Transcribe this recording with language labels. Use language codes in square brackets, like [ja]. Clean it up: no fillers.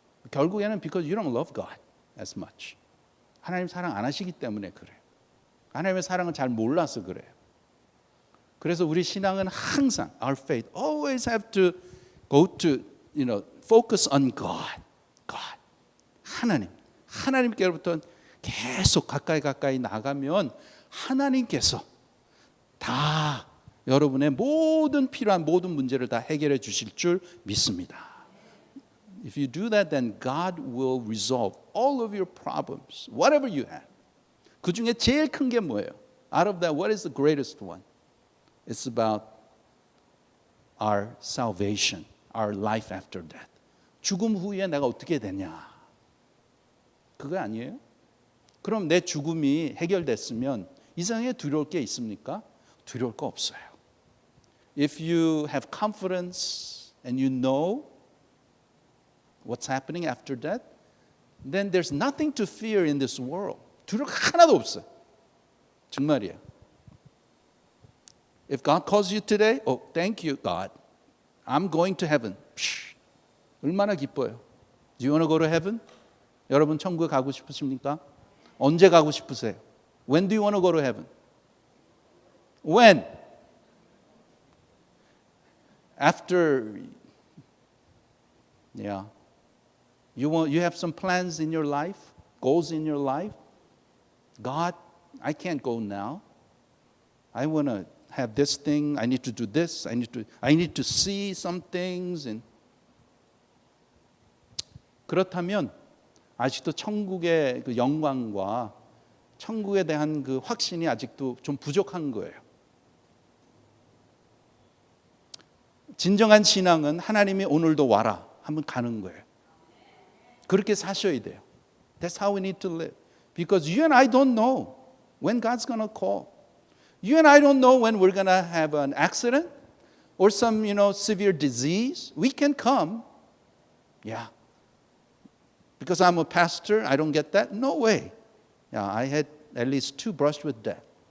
[ko] 결국에는 [en] because you don't love God as much. [ko] 하나님 사랑 안 하시기 때문에 그래요. 하나님의 사랑을 잘 몰라서 그래요. 그래서 우리 신앙은 항상 [en] our faith always have to go to, focus on God. [ko] God. 하나님께로부터 계속 가까이 나가면 하나님께서 다 여러분의 모든 필요한 모든 문제를 다 해결해 주실 줄 믿습니다. [en] If you do that, then God will resolve all of your problems, whatever you have. [ko] 그 중에 제일 큰 게 뭐예요? [en] Out of that, what is the greatest one? It's about our salvation, our life after death. [ko] 죽음 후에 내가 어떻게 되냐? 그거 아니에요? 그럼 내 죽음이 해결됐으면 이 세상에 두려울 게 있습니까? 두려울 거 없어요. [en] If you have confidence and you know what's happening after death, then there's nothing to fear in this world. [ko] 두려울 거 하나도 없어요. 정말이에요. [en] If God calls you today, oh, thank you, God. I'm going to heaven. [ko] 얼마나 기뻐요. [en] Do you want to go to heaven? [ko] 여러분 천국에 가고 싶으십니까? 언제 가고 싶으세요? [en] When do you want to go to heaven? When? After, yeah. You have some plans in your life, goals in your life. God, I can't go now. I want to have this thing. I need to do this. I need to see some things. And [ko] 그렇다면 아직도 천국의 그 영광과 천국에 대한 그 확신이 아직도 좀 부족한 거예요. 진정한 신앙은 하나님이 오늘도 와라 하면 가는 거예요. 그렇게 사셔야 돼요. [en] That's how we need to live. Because you and I don't know when God's going to call. You and I don't know when we're going to have an accident or some, severe disease. We can come. Yeah. Because I'm a pastor, I don't get that? No way. Yeah, I had at least 2 brushed with death.